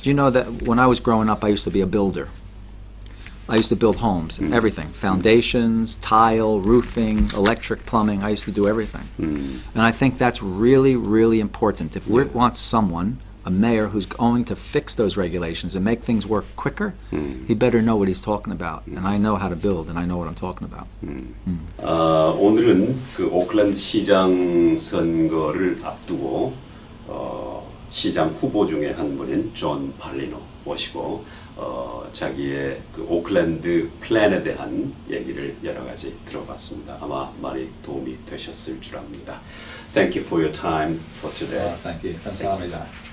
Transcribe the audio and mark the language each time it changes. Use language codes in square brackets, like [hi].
[en] Do you know that when I was growing up, I used to be a builder? I used to build homes, everything, foundations, tile, roofing, electric, plumbing. I used to do everything. And I think that's really, really important. If we want someone, a mayor, who's going to fix those regulations and make things work quicker, he better know what he's talking about. And I know how to build, and I know what I'm talking about. [ko] 오늘은 그 오클랜드 시장 선거를 앞두고 시장 후보 중에 한 분인 존 팔리노 모시고 자기의 그 오클랜드 플랜에 대한 얘기를 여러 가지 들어봤습니다. 아마 많이 도움이 되셨을 줄 압니다. [en] Thank you for your time for today. Thank you. [ko] 감사합니다.